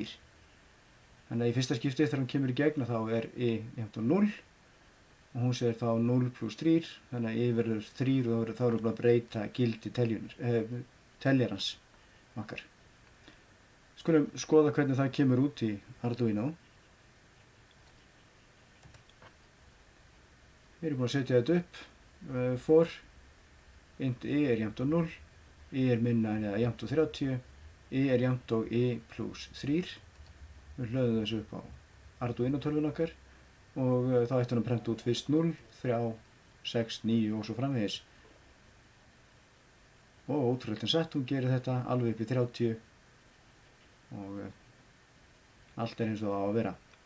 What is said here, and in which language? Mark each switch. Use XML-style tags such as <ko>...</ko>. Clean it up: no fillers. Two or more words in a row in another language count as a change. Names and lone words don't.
<is>Þannig að í fyrsta skipti þegar hann kemur í gegn þá er I jafnt og 0 og hún segir þá 0 pluss 3, þannig að I verður 3 og þá erum við að breyta gildi teljarans okkar. Skulum skoða hvernig það kemur út í Arduino. Við erum búin að setja þetta upp.</is> <en>For int</en> <is>I er jafnt og 0. I er minna en eða jafnt og 30, I er jafnt og I pluss 3. Við hlöðum þessu upp á Arduino tölvun okkar og þá ætti hann að prenta út fyrst 0, 3, 6, 9 og svo framvegis. Og ótrúlega sett, hún gerir þetta alveg upp í 30 og allt er eins og það á að vera.</is>